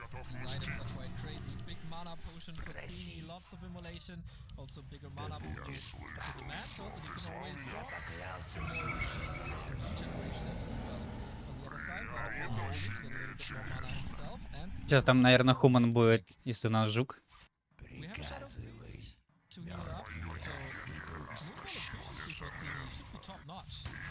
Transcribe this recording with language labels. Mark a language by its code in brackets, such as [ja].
[en] These items are quite crazy. Big mana potion for Sini, lots of immolation. Also bigger mana potion for the mantle, but you can always drop more regeneration and wells. On the other side, LawLiet is to get a little bit more mana himself. And [ru] Сейчас там, наверное, Хуман будет, если у нас жук. [en] we have a Shadow Priest to heal it up. So movement efficiency for Sini should be top notch.